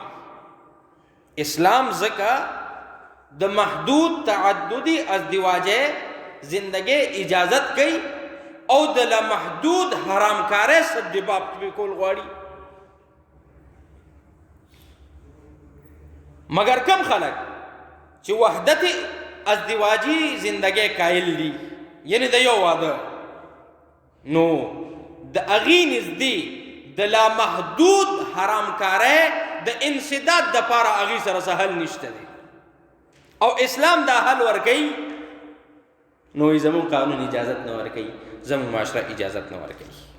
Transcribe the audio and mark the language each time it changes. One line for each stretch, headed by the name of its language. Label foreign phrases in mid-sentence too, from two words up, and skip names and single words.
Pashto: اسلام ځکه د محدود تعددي ازدواج زندگی اجازت کوي او د لا محدود حرامکاری سبب کول غواړي. مگر کم خلک چې وحدت ازدواجی زندگی قائل دي، یعنی د یو واده، نو د هغې نږدې د لا محدود حرامکاری د انسداد دپاره هغې سره څه حل نشته دی او اسلام دا حل ورکوي. نو زموږ قانون اجازت نه ورکوي، زموږ معاشره اجازت نه ورکوي.